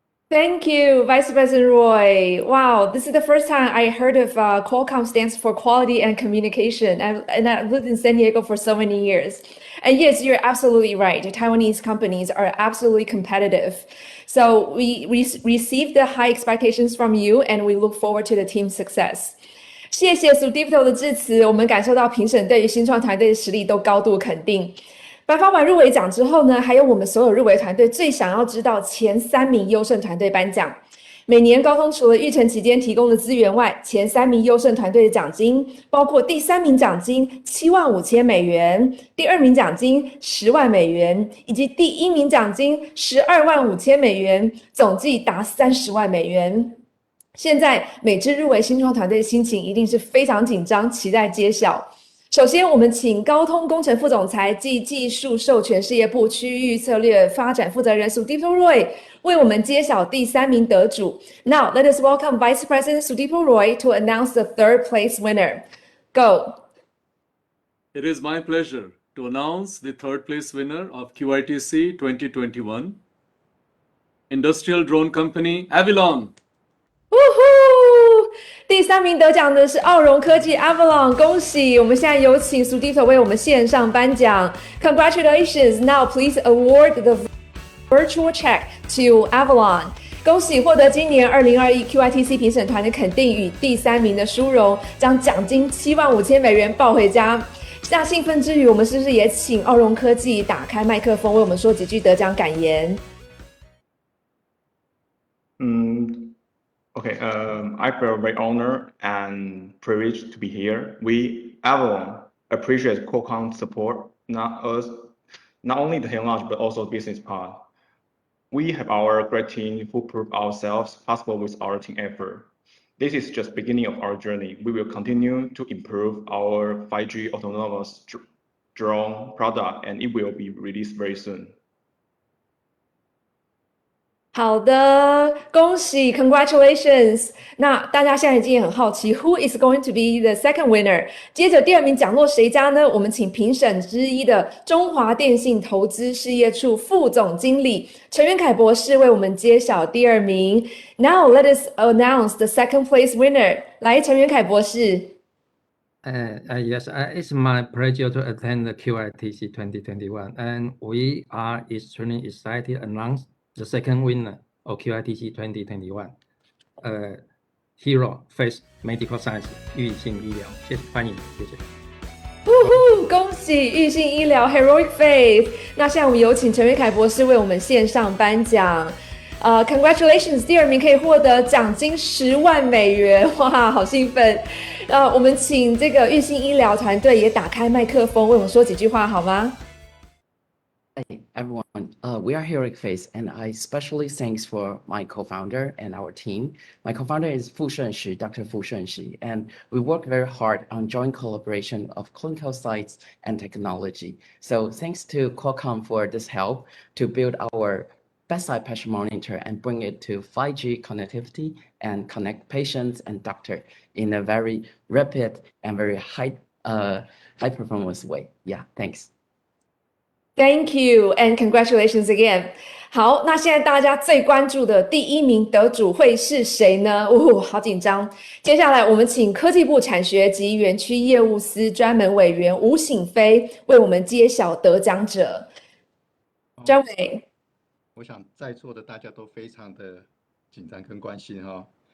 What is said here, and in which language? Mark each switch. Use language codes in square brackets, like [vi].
[en] Thank you, Vice President Roy. Wow, this is the first time I heard of Qualcomm stands for Quality and Communication. And I lived in San Diego for so many years. And yes, you're absolutely right. Taiwanese companies are absolutely competitive. So we received the high expectations from you, and we look forward to the team's success. [zh] 谢谢 Sudipto 的致辞，我们感受到评审对于新创团队的实力都高度肯定。颁发完入围奖之后呢，还有我们所有入围团队最想要知道前3名优胜团队颁奖。每年高通除了育成期间提供的资源外，前3名优胜团队的奖金包括第3名奖金75000美元，第2名奖金10万美元，以及第1名奖金125000美元，总计达30万美元。现在每支入围新创团队的心情一定是非常紧张，期待揭晓。首先，我们请高通工程副总裁暨技术授权事业部区域策略发展负责人 Sudipto Roy 为我们揭晓第3名得主。 [en] Now, let us welcome Vice President Sudipto Roy to announce the 3rd place winner. Go. It is my pleasure to announce the 3rd place winner of QITC 2021, Industrial Drone Company Avalanche. Woohoo! [zh] 第3名得奖的是奥荣科技 Avalanche， 恭喜！我们现在有请 Sudipto 为我们线上颁奖。 [en] Congratulations! Now please award the virtual check to Avalanche。 [zh] 恭喜获得今年2021 QITC 评审团的肯定与第3名的殊荣，将奖金75000美元抱回家。那兴奋之余，我们是不是也请奥荣科技打开麦克风，为我们说几句得奖感言 [en] ？Okay, I feel very honored and privileged to be here. We, everyone, appreciate Qualcomm's support, not only the technology, but also the business part. We have our great team who prove ourselves possible with our team effort. This is just beginning of our journey. We will continue to improve our 5G autonomous drone product, and it will be released very soon. [zh] 好的，恭喜 ， [en] Congratulations！ [zh] 那大家现在已经很好奇 [en] ，Who is going to be the second winner？ [zh] 接着第2名奖落谁家呢？我们请评审之一的中华电信投资事业处副总经理陈元凯博士为我们揭晓第2名。 [en] Now let us announce the second place winner。 [zh] 来， [en] 陈元凯博士。 Yes, it's my pleasure to attend the QITC 2021, and we are extremely excited to announce the second winner of QITC 2021, Hero Face Medical Science 育信医疗， [zh] 谢谢，欢迎，谢谢。恭喜育信医疗 Heroic Faith。那现在我们有请陈元凯博士为我们线上颁奖。 [en] Congratulations， [zh] 第2名可以获得奖金10万美元，哇，好兴奋！我们请这个育信医疗团队也打开麦克风，为我们说几句话好吗？ [en] Hey everyone, we are Heroic Face, and I especially thanks for my co-founder and our team. My co-founder is Dr. Fu Shenshi, and we work very hard on joint collaboration of clinical sites and technology. So thanks to Qualcomm for this help to build our bedside patient monitor and bring it to 5G connectivity and connect patients and doctor in a very rapid and very high performance way. Yeah, thanks. Thank you and congratulations again. [zh] 好，那现在大家最关注的第1名得主会是谁呢？好紧张。接下来我们请科技部产学及园区业务司专门委员吴醒飞为我们揭晓得奖者。专委，我想在座的大家都非常的紧张跟关心哈。